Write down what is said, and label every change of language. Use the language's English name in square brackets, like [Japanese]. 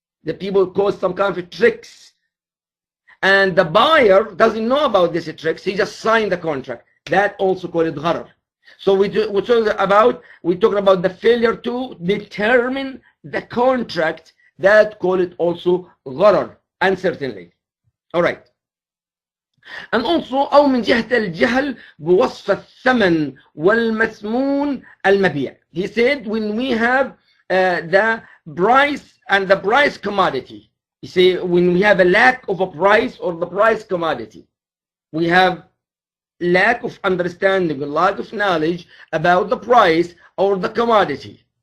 [English] The people cause some kind of tricks. And the buyer doesn't know about these tricks. He just signed the contract. That also called gharar. So we talk about the failure to determine the contract. That call it also gharar, uncertainty. All right. And also [Arabic] أو من جهة الجهل بوصف الثمن والمثمون المبيع. [English] He said, when we have the price and the price commodity. You see, when we have a lack of a price or the price commodity, we have lack of understanding, lack of knowledge about the price or the commodity.